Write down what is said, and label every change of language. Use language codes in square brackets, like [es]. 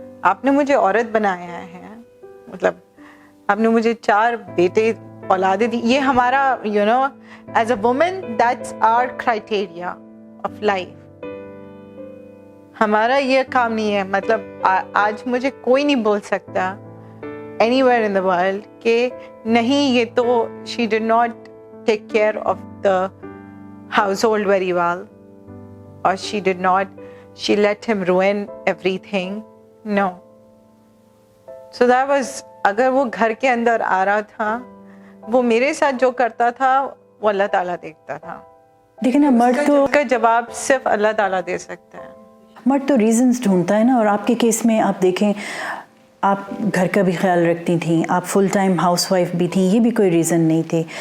[ur] آپ نے مجھے عورت بنایا ہے, مطلب آپ نے مجھے 4 بیٹے اولادیں دی. یہ ہمارا [en] you know as a woman that's our criteria of life. [ur] ہمارا یہ کام نہیں ہے, مطلب آج مجھے کوئی نہیں بول سکتا [en] anywhere in the world [ur] کہ نہیں یہ تو [en] she did not take care of the household very well, or she let him ruin everything. No. So that was, [ur] اگر وہ گھر کے اندر آ رہا تھا, وہ میرے ساتھ جو کرتا تھا وہ اللہ تعالیٰ دیکھتا تھا. لیکن مرد تو کا جواب صرف اللہ تعالیٰ دے سکتا ہے. مرد تو ریزنز ڈھونڈتا ہے نا, اور آپ کے کیس میں آپ دیکھیں آپ گھر کا بھی خیال رکھتی تھیں, آپ فل ٹائم ہاؤس وائف بھی تھیں, یہ بھی کوئی ریزن نہیں تھے.